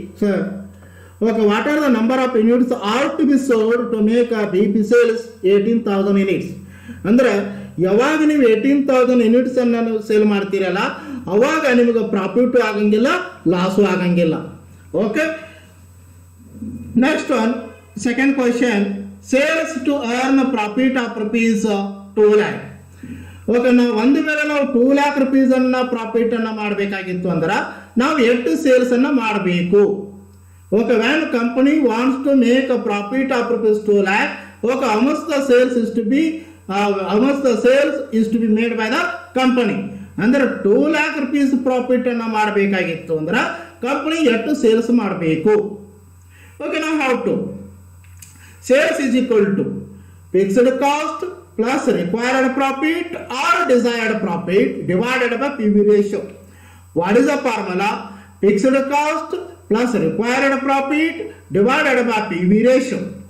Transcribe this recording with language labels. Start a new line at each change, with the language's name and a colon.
English: So, okay, what are the number of units are to be sold to make a BEP sales 18,000 units?
Kannada: ಅಂದ್ರೆ ಯಾವಾಗ ನೀವು 18,000 units ಅನ್ನು ನೀವು sale ಮಾಡ್ತೀರಲ್ಲ ಅವಾಗ ನಿಮಗೆ ಪ್ರಾಫಿಟ್ ಆಗಂಗಿಲ್ಲ, ಲಾಸು ಆಗಂಗಿಲ್ಲ.
English: Okay, next one, second question, sales to earn profit of rupees 2 lakh.
Kannada: Okay, ನಾವು ಒಂದು ವೇಳೆ ನಾವು 2 lakh rupees ಅನ್ನ ಪ್ರಾಫಿಟ್ ಅನ್ನ ಮಾಡಬೇಕಾಗಿತ್ತು ಅಂದ್ರೆ ನಾವು ಎಷ್ಟು ಸೇಲ್ಸ್ ಅನ್ನ ಮಾಡಬೇಕು?
English: Okay, one company wants to make a profit of rupees 2 lakh. Okay, how much the sales is to be made by the company?
Kannada: ಅಂದ್ರೆ 2 lakh rupees ಪ್ರಾಫಿಟ್ ಅನ್ನ ಮಾಡಬೇಕಾಗಿತ್ತು ಅಂದ್ರೆ ಕಂಪನಿ ಎಷ್ಟು ಸೇಲ್ಸ್ ಮಾಡಬೇಕು?
English: Okay, ನಾವು how to sales is equal to fixed cost plus required profit or desired profit divided by PV ratio. What is the formula? Fixed cost plus required profit divided by PV ratio.